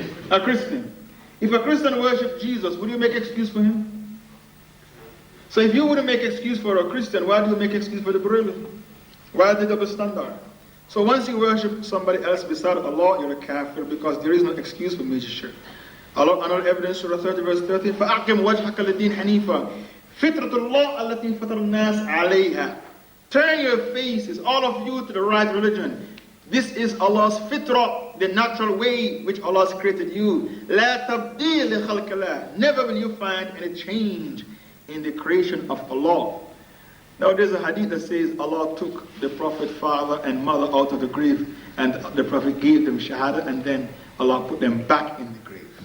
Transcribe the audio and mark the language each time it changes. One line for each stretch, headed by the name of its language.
English: A Christian. If a Christian worshipped Jesus, would you make excuse for him? So if you wouldn't make excuse for a Christian, why do you make excuse for the Brahmin? Why the double standard? So once you worship somebody else beside Allah, you're a kafir, because there is no excuse for major shirk. Allah, another evidence, Surah 30 verse 30,
Arabic: فَأَقِمْ وَجْهَكَ لِلدِّينِ حَنِيفًا فِطْرَةُ اللَّهِ الَّتِي فَطَرَ النَّاسَ عَلَيْهَا.
English: Turn your faces, all of you, to the right religion. This is Allah's fitrah, the natural way which Allah has created you.
Arabic: لَا تَبْدِيلِ لِخَلْقِ اللَّهِ.
English: Never will you find any change in the creation of Allah. Now there's a hadith that says Allah took the Prophet's father and mother out of the grave, and the Prophet gave them shahada, and then Allah put them back in the grave.